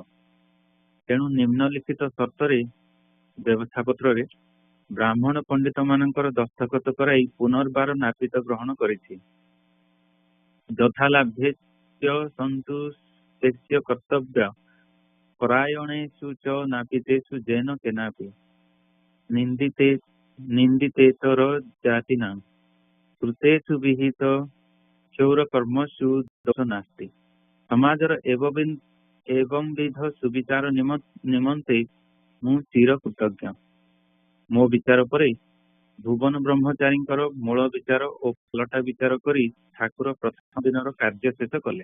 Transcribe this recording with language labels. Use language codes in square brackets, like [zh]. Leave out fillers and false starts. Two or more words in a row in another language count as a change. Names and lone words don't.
[or] ତେଣୁ ନିମ୍ନଲିଖିତ ସର୍ତ୍ତରେ ବ୍ୟବସ୍ଥାପତ୍ରରେ ବ୍ରାହ୍ମଣ ପଣ୍ଡିତ ମାନଙ୍କର ଦସ୍ତଖତ କରାଇ ପୁନର୍ବାର ନାପିତ ଗ୍ରହଣ କରିଛି। [sa] ଯଥାଲାଭ୍ୟେସ୍ୟ ସନ୍ତୁଷ୍ଟେସ୍ୟ କର୍ତ୍ତବ୍ୟ ପରାୟଣେଷୁ च नापितेषु जेन केनापि निन्दितेतर जातिनां कृतेषु विहित କ୍ଷୌର କର୍ମସୁ ଦୋଷ ନାସ୍ତି। [or] ସମାଜର ଏବଂବିଧ ସୁବିଚାର ନିମନ୍ତେ ମୁଁ ଚିର କୃତଜ୍ଞ। ମୋ ବିଚାର ପରେ ଭୁବନ ବ୍ରହ୍ମଚାରୀଙ୍କର ମୂଳ ବିଚାର ଓ ପଲଟା ବିଚାର କରି ଠାକୁର ପ୍ରଥମ ଦିନର କାର୍ଯ୍ୟ ଶେଷ କଲେ।